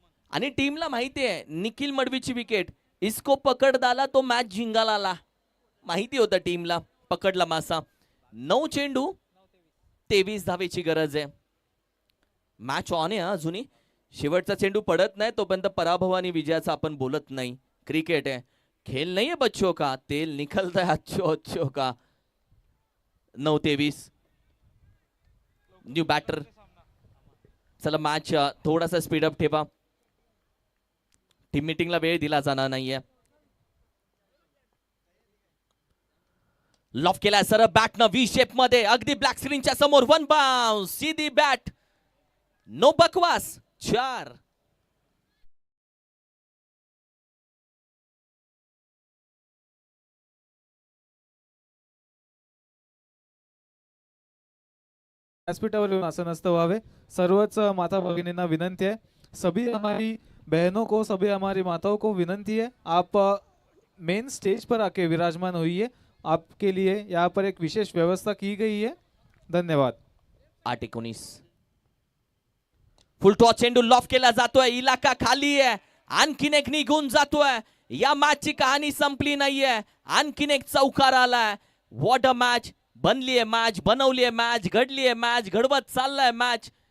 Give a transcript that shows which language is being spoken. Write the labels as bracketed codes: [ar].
[mr] आणि टीमला माहिती आहे निखिल मडवीची विकेट. [hi] इसको पकड दाला तो [mr] मॅच जिंकायला आला. माहिती होतं टीमला. पकडला मासा. 9 चेंडू 23 धावेची गरज आहे. मॅच ऑन आहे अजूनही. शेवटचा चेंडू पडत नाही तोपर्यंत पराभव आणि विजयाचा आपण बोलत नाही. [hi] क्रिकेट है, खेल नहीं है बच्चों का, तेल निकलता है अच्छो अच्छो का. [en] 9-23 new batter. [mr] चला मॅच थोडासा स्पीडअप ठेवा. टीम मीटिंगला वेळ दिला जाणार नाहीये. लॉफ केलाय सर बॅट न व्ही शेप मध्ये. अगदी ब्लॅक स्क्रीनच्या समोर. [hi] 1 बाउन्स. सीधी बॅट. नो बकवास. 4. [mr] व्यासपीठावर येऊन असं नसतं व्हावे. सर्वच माता भगिनींना विनंती है. [hi] सभी हमारी बहनों को, सभी हमारी माताओं को विनंती है, आप मेन स्टेज पर आके विराजमान होइए. आपके लिए यहाँ पर एक विशेष व्यवस्था की गई है. धन्यवाद. [mr] 8-19 फुल टॉस चेंडू लॉफ केला जातोय. इलाका खाली आहे. आणखीन एक निघून जातोय. या मॅचची कहाणी संपली नाहीये. आणखीन एक चौकार आलाय. What a match. बनली आहे मॅच, बनवली आहे मॅच, घडली आहे मॅच, घडवत चाललाय मॅच.